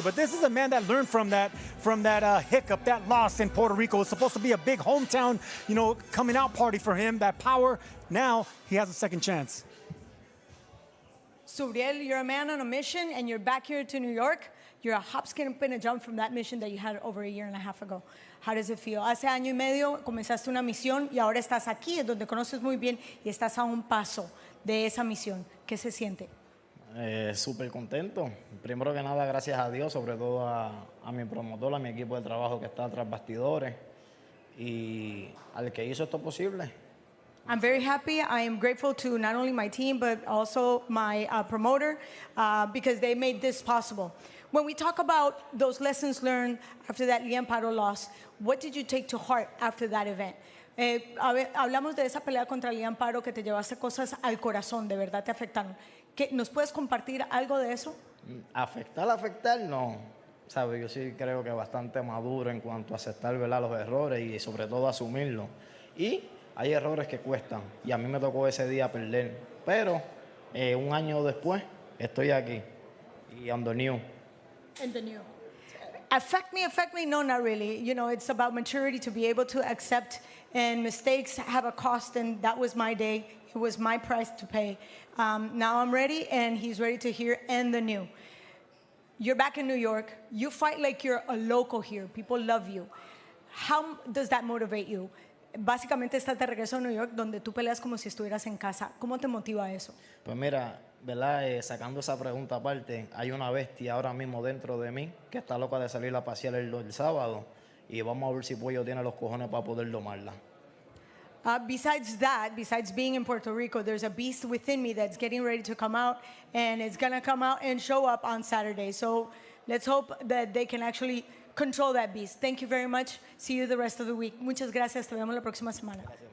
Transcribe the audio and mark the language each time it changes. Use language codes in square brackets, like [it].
[en] But this is a man that learned from that hiccup, that loss in Puerto Rico. It's supposed to be a big hometown, coming out party for him, that power. Now he has a second chance. Subriel, you're a man on a mission, and you're back here to New York. You're a hop, skip, and a jump from that mission that you had over a year and a half ago. How does it feel? [es] Hace año y medio comenzaste una misión y ahora estás aquí, es donde conoces muy bien y estás a un paso de esa misión. ¿Qué se siente? Súper contento. Primero que nada, gracias a Dios, sobre todo a mi promotor, a mi equipo de trabajo que está tras bastidores y al que hizo esto posible. [en] I'm very happy. I am grateful to not only my team, but also my promoter, because they made this possible. When we talk about those lessons learned after that Liam Paro loss, what did you take to heart after that event? [es] Hablamos de esa pelea contra Liam Paro, que te llevaste cosas al corazón, de verdad te afectaron. ¿Nos puedes compartir algo de eso? Afectar, no. ¿Sabe? Yo sí creo que bastante maduro en cuanto a aceptar, ¿verdad?, los errores y sobre todo asumirlos. Y hay errores que cuestan, y a mí me tocó ese día perder. Pero un año después estoy aquí y [en] on the new. And the new. Affect me? No, not really. It's about maturity, to be able to accept, and mistakes have a cost, and that was my day. It was my price to pay. Now I'm ready, and he's ready to hear and the new. You're back in New York. You fight like you're a local here. People love you. How does that motivate you? [es] Básicamente estás de regreso a New York, donde tú peleas como si estuvieras en casa. ¿Cómo te motiva eso? Pues mira, ¿verdad? Sacando esa pregunta aparte, hay una bestia ahora mismo dentro de mí que está loca de salir a pasear el sábado, y vamos a ver si Puello tiene los cojones para poder domarla. [en] Besides that, besides being in Puerto Rico, there's a beast within me that's getting ready to come out, and it's going to come out and show up on Saturday. So let's hope that they can actually control that beast. Thank you very much. See you the rest of the week. [es] Muchas gracias. Te vemos la próxima semana.